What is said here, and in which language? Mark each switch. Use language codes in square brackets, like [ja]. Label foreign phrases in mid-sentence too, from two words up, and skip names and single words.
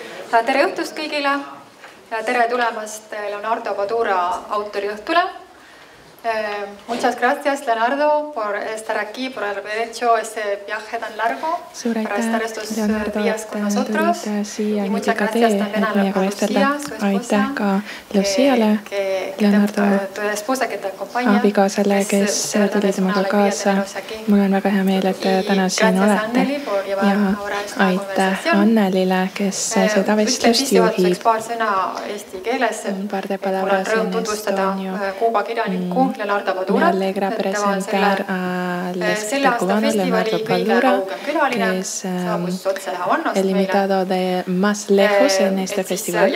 [et] Tere õhtust kõigile ja tere tulemast Leonardo Padura autoriõhtule. [es] Muchas gracias, Leonardo, por estar aquí, por haber hecho ese viaje tan largo para estar estos días con nosotros. Y muchas gracias también a Lucía, su esposa, tu esposa que te acompaña. [et] Abikaasale, kes tuli temaga kaasa. Mul on väga hea meel, et täna siin olete. Ja aitäh Annelile, kes seda vestlust juhib. [es] Par de palabras en estonio. Me alegra presentar al escritor cubano Leonardo Padura, que es el invitado de más lejos en este festival.